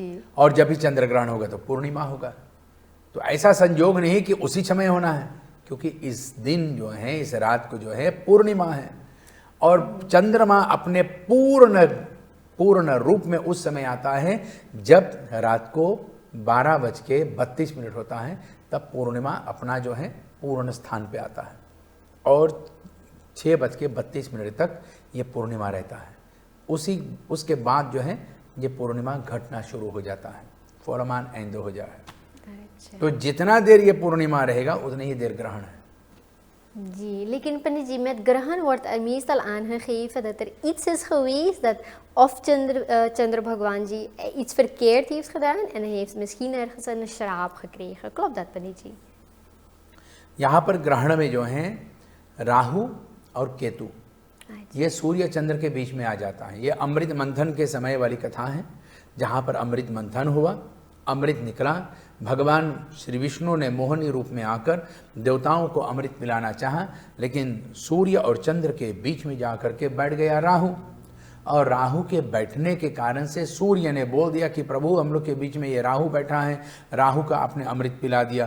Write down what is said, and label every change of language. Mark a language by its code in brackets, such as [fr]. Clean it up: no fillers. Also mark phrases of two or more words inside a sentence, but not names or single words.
[hi] और जब भी चंद्र ग्रहण होगा तो पूर्णिमा होगा। तो ऐसा संयोग नहीं कि उसी समय होना है, क्योंकि इस दिन जो है, इस रात को जो है पूर्णिमा है, और चंद्रमा अपने पूर्ण रूप में उस समय आता है जब रात को 12:32 होता है, तब पूर्णिमा अपना जो है पूर्ण स्थान पे आता है, और 6:32 तक ये पूर्णिमा रहता है। उसके बाद जो है ये पूर्णिमा घटना शुरू हो जाता है, फौलमान एंदो हो जाए। अच्छा। तो जितना देर ये पूर्णिमा रहेगा उतनी ही देर ग्रहण है। जी, lekin Pandiet जी, [nl] met graham wordt er meestal aangegeven dat er iets is geweest dat of Chandra Bhagwan जी iets verkeerd heeft gedaan en hij heeft misschien ergens een श्राप gekregen. Klopt dat Pandiet जी? [hi] यहाँ पर ग्रहण में जो है राहु और केतु, ये सूर्य चंद्र के बीच में आ जाता है। ये अमृत मंथन के समय वाली कथा है, जहाँ पर अमृत मंथन हुआ, अमृत निकला, भगवान श्री विष्णु ने मोहनी रूप में आकर देवताओं को अमृत पिलाना चाहा, लेकिन सूर्य और चंद्र के बीच में जाकर के बैठ गया राहु, और राहु के बैठने के कारण से सूर्य ने बोल दिया कि प्रभु हम लोग के बीच में ये राहु बैठा है, राहु का आपने अमृत पिला दिया।